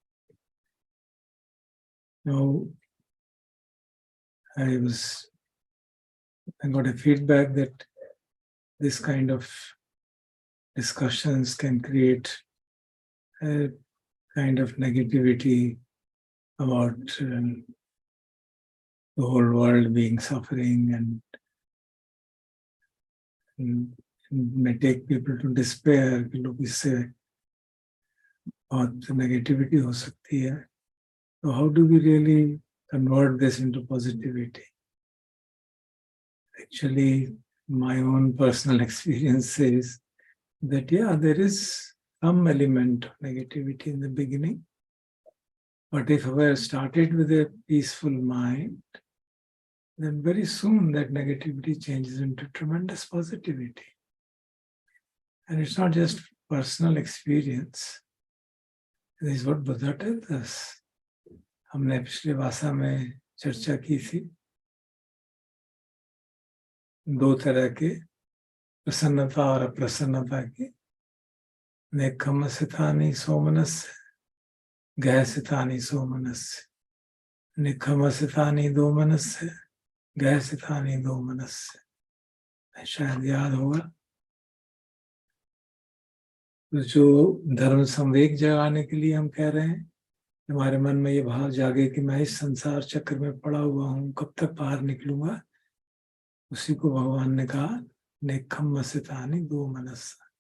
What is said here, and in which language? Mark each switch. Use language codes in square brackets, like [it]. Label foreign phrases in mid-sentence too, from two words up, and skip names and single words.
[en] Now, I got a feedback that this kind of discussions can create a kind of negativity about the whole world being suffering and may take people to despair [hi] कि लोग इससे बहुत negativity हो सकती है. [en] So how do we really convert this into positivity? Actually, my own personal experience says that, yeah, there is some element of negativity in the beginning. But if we started with a peaceful mind, then very soon that negativity changes into tremendous positivity. And it's not just personal experience. This is what Buddha tells us. [hi] हमने पिछले भाषा में चर्चा की थी दो तरह के प्रसन्नता और अप्रसन्नता की [pi] नेकम सितानी सोमनस्य गह सितानी सोमनस्य निखम सितानी दोमनस्य [hi] गह सितानी दोमनस्य शायद याद होगा जो धर्म संवेग जगाने के लिए हम कह रहे हैं हमारे मन में ये भाव जागे कि मैं इस संसार चक्र में पड़ा हुआ हूँ कब तक बाहर निकलूंगा उसी को भगवान ने कहा [pi] नेखम सितानी दो मनस